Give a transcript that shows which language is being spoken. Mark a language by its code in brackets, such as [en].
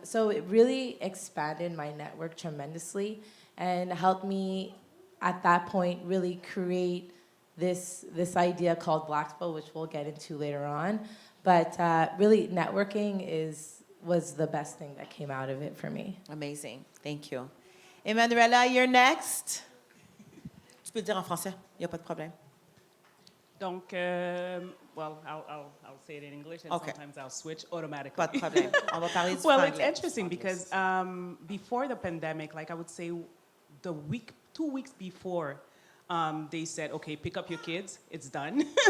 [en] So it really expanded my network tremendously and helped me at that point really create this idea called Blackspo, which we'll get into later on. But really networking was the best thing that came out of it for me. Amazing. Thank you. Emanuela, you're next. [fr] Tu peux le dire en français, il n'y a pas de problème. [en] Donc, well, I'll say it in English, and Okay. sometimes I'll switch automatically. [fr] Pas de problème. On va parler du [en] Well, [fr] franglais. [en] it's interesting because before the pandemic, like I would say, 2 weeks before, they said, okay, pick up your kids, it's done.